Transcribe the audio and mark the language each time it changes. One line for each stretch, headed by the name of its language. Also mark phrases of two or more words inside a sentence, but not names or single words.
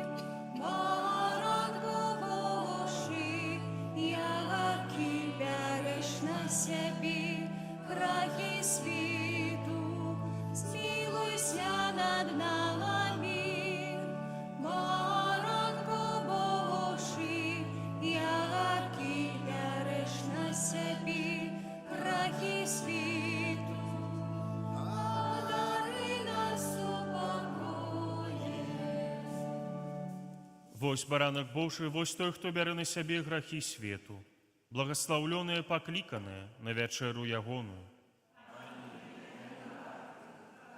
Ukrainian: Баранко Божий, який береш на себе грехи світу, змилуйся над нами. Баранко Божий, який береш на себе грехи світу, одари нас упокоєм.
Belarusian: Вось баранок Божий, вось той, хто бярэ на сябе грахі свету, благословленные, покликанные на вечеру ягону.